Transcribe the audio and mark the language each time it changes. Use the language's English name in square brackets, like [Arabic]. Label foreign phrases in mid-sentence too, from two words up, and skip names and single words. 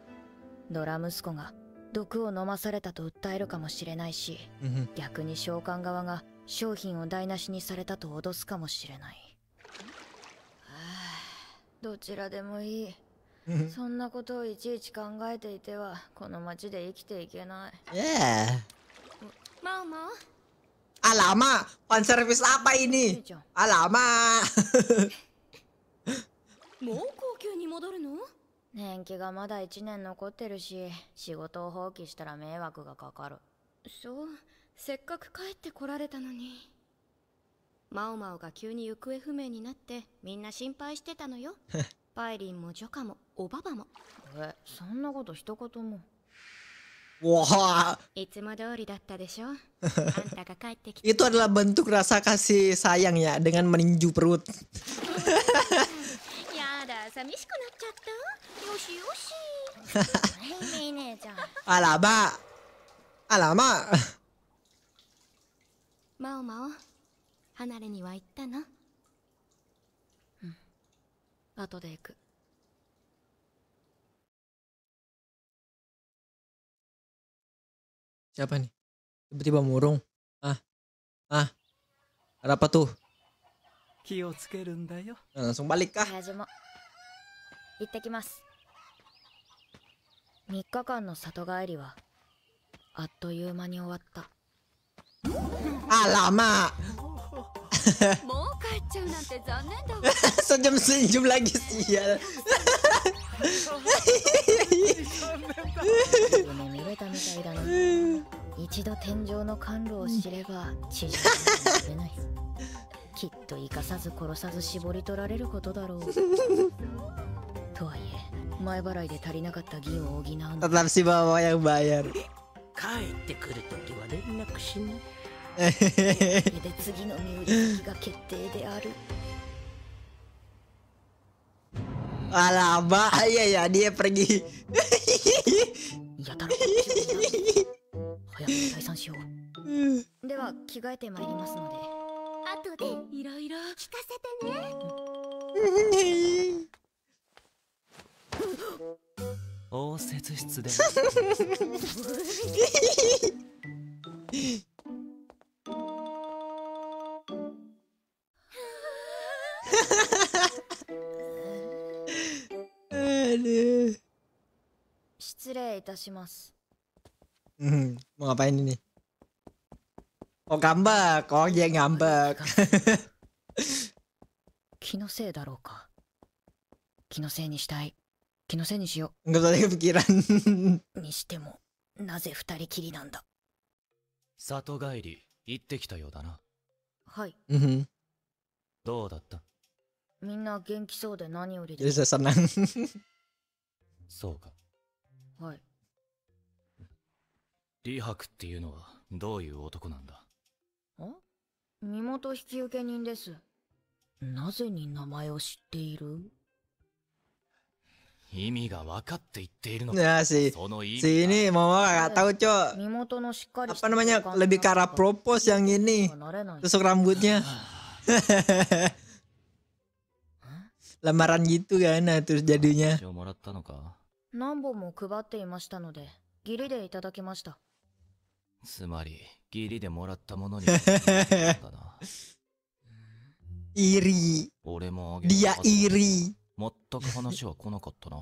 [Japanese] ドラ息子が毒を飲まされたと訴えるかもしれないし、逆に召喚側が商品を台無しにされたと脅すかもしれない。どちらでもいい。そんなことをいちいち考えていてはこの町で生きていけない。マオマオ。 [Indonesian] Alamak, [English] fan service [Indonesian] apa ini? Alamak. [Japanese] もう高級に戻るの？年季がまだ1年残ってるし、仕事を放棄したら迷惑がかかる。そう、せっかく帰ってこられたのに。マオマオが急に行方不明になってみんな心配してたのよ。パイリンもジョカもおばばも。そんなこと一言も。 [Indonesian] Wah, [Japanese] いつも通りだったでしょあんたが帰ってきて [Indonesian] itu adalah bentuk rasa kasih sayang ya dengan meninju perut. [Japanese] やだ寂しくなっちゃったよしよしメイ姉ちゃん [Indonesian] Alamak, alamak. [Japanese] マオマオ離れには行ったの後で行く [Indonesian] Siapa nih? Tiba-tiba murung. Ada apa tuh? [Japanese] 気をつけるんだよ。 [Indonesian] Langsung balik kah? [Japanese] 親父も行ってきます3日間の里帰りはあっという間に終わった [Indonesian] Alamak. [Japanese] もう帰っちゃうなんて残念だわ [Indonesian] Senyum-senyum lagi sial. [Japanese] 夢見れたみたいだな一度天井の甘露を知れば地上には出れないきっと生かさず殺さず絞り取られることだろうとはいえ前払いで足りなかった銀を補うの [Indonesian] Tetap si bawa yang bayar. [Japanese] 帰ってくるときは連絡しな。これで次の身売り先が決定である [Indonesian] Alamak, ya dia pergi. [Japanese] やたら早く退散しようでは着替えてまいりますので後でいろいろ聞かせてね応接室で。 [Indonesian] Aduh. [Japanese] 失礼いたします [Indonesian] Mau ngapain ini? Oh ngambek, oh dia ngambek. [Japanese] 気のせいだろうか気のせいにしたい気のせいにしよ [Indonesian] Nggak usah kepikiran. [Japanese] うにしてもなぜ二人きりなんだ里帰り行ってきたようだな。はいどうだった？みんな元気そうで何より [Indonesian] Jadi [Japanese] で [Indonesian] saya senang. [Japanese] そうか。はい李白っていうのはどういう男なんだ？身元引受人ですなぜに名前を知っている意味が分かって言っているのか。 [Indonesian] Nah si [Japanese] その意 [Indonesian] si [Japanese] 味 [Indonesian] ini mau nggak tahu cok. [Japanese] 身元のしっかり [Indonesian] Apa namanya lebih ke arah propose yang ini. [Japanese] なれない [Indonesian] Tusuk rambutnya. Lamaran gitu kan, nah terus jadinya. [Japanese] をもらったのか。何本も配っていましたので義理でいただきましたつまり義理でもらったものにだな。 [Indonesian] Iri. [Japanese] 俺もあげる [Indonesian] Dia iri. [Japanese] 全く話は来なかったな。